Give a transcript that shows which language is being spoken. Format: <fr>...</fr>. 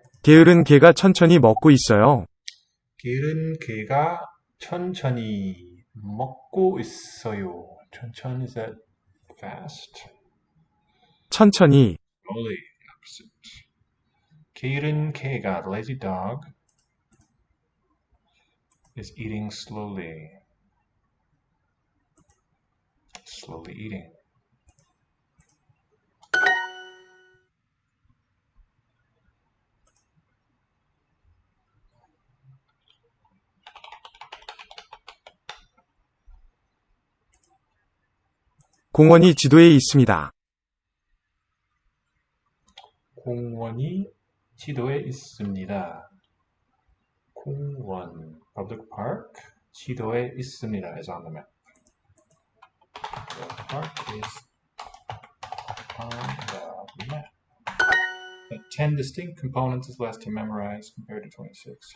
<ko>게으른 개가 천천히 먹고 있어요. 게으른 개가 천천히 먹고 있어요.</ko> <en>천천히, is that fast?</en> <ko>천천히.</ko> <en>Slowly, opposite.</en> <ko>게으른 개가,</ko> <en>the lazy dog, is eating slowly. Slowly eating.</en> <ko>공원이 지도에 있습니다. 공원이 지도에 있습니다.</ko> <en>공원, public park,</en> <ko>지도에 있습니다</ko> <en>is on the map. The park is on the map. But 10 distinct components is less to memorize compared to 26.</en>